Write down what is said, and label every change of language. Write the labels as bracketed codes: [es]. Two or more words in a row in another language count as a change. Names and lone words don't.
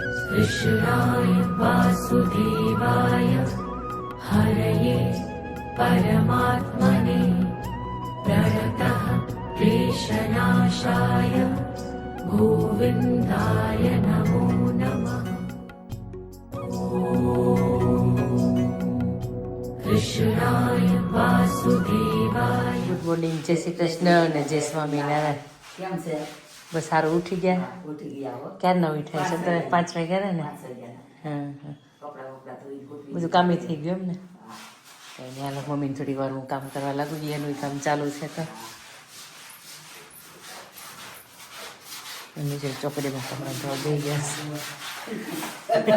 [sa] कृष्णाय वासुदेवाय हरये परमात्मने प्रणतः क्लेशनाशाय गोविन्दाय नमो नमः। कृष्णाय वासुदेवाय। [en] good morning, [gu] જય શ્રી કૃષ્ણ અને જય સ્વામિનારાયણ. કેમ છે? બસ સારું ઉઠી ગયા? ઉઠી ગયા હો. ક્યારના ઉઠ્યા છે? તમે 5 વાગ્યા ને? 5 વાગ્યા. હા હા, કપડાં બપડા ધોઈ ગોઠવી બધું કામે થઈ ગયું એમ ને? કંઈ નહીં, હાલો મમ્મીને થોડી વાર હું કામ કરવા લાગુ છું, એનું કામ ચાલુ છે તો એમની જે ચોકડીમાં કપડાં ધોવા દઈ ગયા છે.